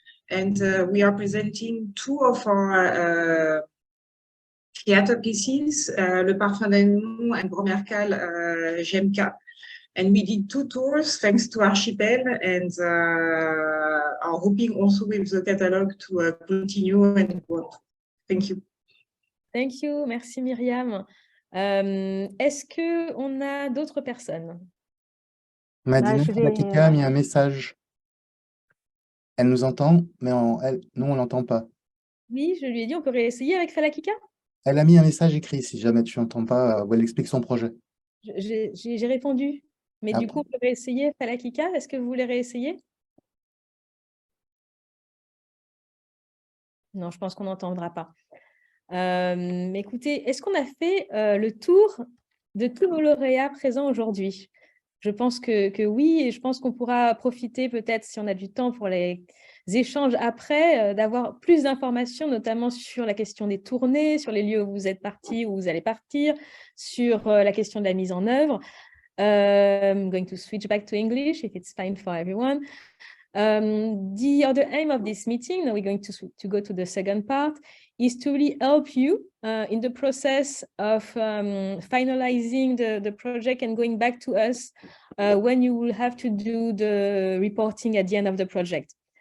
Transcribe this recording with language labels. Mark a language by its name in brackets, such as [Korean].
[English] And we are presenting 2 of our theater pieces, Le Parfum d'Amour and Bromercal GMK. And we did 2 tours thanks to Archipel, and are hoping also with the catalog to continue and work. Thank you. Thank you, merci Myriam. [French] Est-ce qu'on a d'autres personnes? Madina Falakika a mis un message. Elle nous entend, mais nous, on l'entend pas. Oui, je lui ai dit, on peut réessayer avec Falakika? Elle a mis un message écrit, si jamais tu n'entends pas, où elle explique son projet. J'ai répondu, mais du coup, on peut réessayer Falakika. Est-ce que vous voulez réessayer? Non, je pense qu'on n'entendra pas. Mais écoutez, est-ce qu'on a fait le tour de tous nos lauréats présents aujourd'hui? Je pense que oui, et je pense qu'on pourra profiter peut-être, si on a du temps pour les échanges après, d'avoir plus d'informations, notamment sur la question des tournées, sur les lieux où vous êtes partis, où vous allez partir, sur la question de la mise en œuvre. [English] I'm going to switch back to English if it's fine for everyone. The other aim of this meeting, now we're going to go to the second part, is to really help you in the process of finalizing the project and going back to us when you will have to do the reporting at the end of the project.